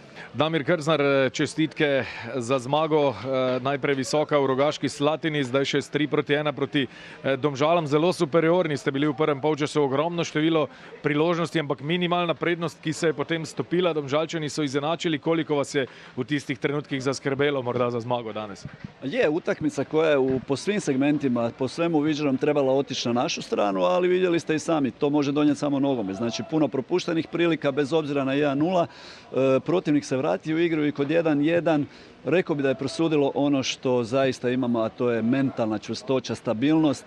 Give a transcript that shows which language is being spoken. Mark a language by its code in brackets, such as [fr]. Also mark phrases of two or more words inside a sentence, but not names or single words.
[sl] Damir Krznar, čestitke za zmago, najprej visoka v Rogaški Slatini, zdaj še s 3-1 proti Domžalam. Zelo superiorni ste bili v prvem polčasu, ogromno število priložnosti, ampak minimalna prednost, ki se je potem stopila. Domžalčani so izenačili. Koliko vas je v tistih trenutkih zaskrbelo morda za zmago danes? [hr] Je utakmica koja je po svim segmentima, po svemu viđenom trebala otići na našu stranu, ali vidjeli ste i sami, to može donijeti samo nogomet. Znači puno propuštenih prilika, bez obzira na 1-0, protivnik se vrati u igru i kod 1-1 rekao bi da je prosudilo ono što zaista imamo, a to je mentalna čvrstoća, stabilnost.